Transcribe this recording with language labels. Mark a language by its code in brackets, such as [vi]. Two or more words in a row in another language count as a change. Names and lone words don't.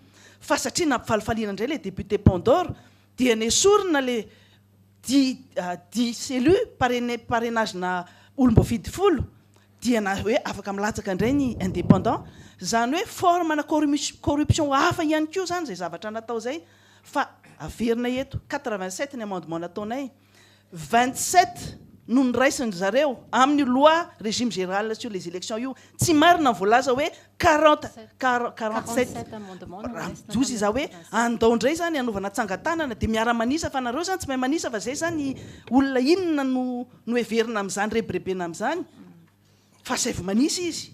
[mg] Fa satria nampifalifaliana indray le député Pont-d'Or dia nesorina le 10 [fr] élus parrainage [mg] na olom-boafidy folo dia na hoe afaka milatsaka indray ny indépendant. Zany hoe formana corruption hafa ihany koa zany zay zavatra natao zay fa averina eto 87 ny amendement nataonay 27 no niraisiny zareo amin'ny [fr] loi régime général sur les élections [mg] io tsy marina voalaza hoe 47 jozy za hoe andao indray zany anovana tsangatanana dia miara-manisa fa nareo zany tsy mahay manisa fa zay zany olona inona no heverina amin'izany rebrebena amin'izany fa zay vao manisa izy.